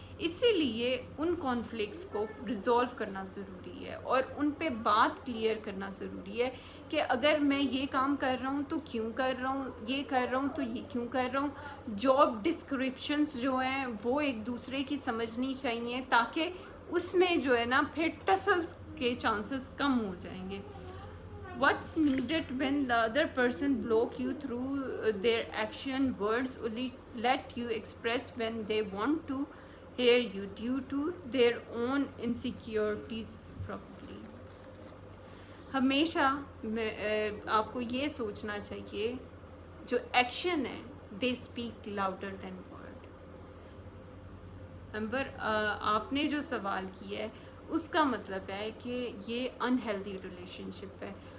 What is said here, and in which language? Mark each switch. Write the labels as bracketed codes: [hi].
[ur] اسی لیے ان کانفلکٹس کو ریزالو کرنا ضروری ہے اور ان پہ بات کلیئر کرنا ضروری ہے کہ اگر میں یہ کام کر رہا ہوں تو کیوں کر رہا ہوں، یہ کر رہا ہوں تو یہ کیوں کر رہا ہوں. جاب ڈسکرپشنز جو ہیں وہ ایک دوسرے کی سمجھنی چاہیے تاکہ اس میں جو ہے نا پھر ٹسلز کے چانسز کم ہو جائیں گے. [en] What's needed when the other person block you through their action, words, only let you express when they want to hear you due to their own insecurities properly. [ur] ہمیشہ آپ کو یہ سوچنا چاہیے جو ایکشن ہے [en] they speak louder than word. [ur] امبر آپ نے جو سوال کیا ہے اس کا مطلب ہے کہ یہ انہیلدی ریلیشن شپ ہے.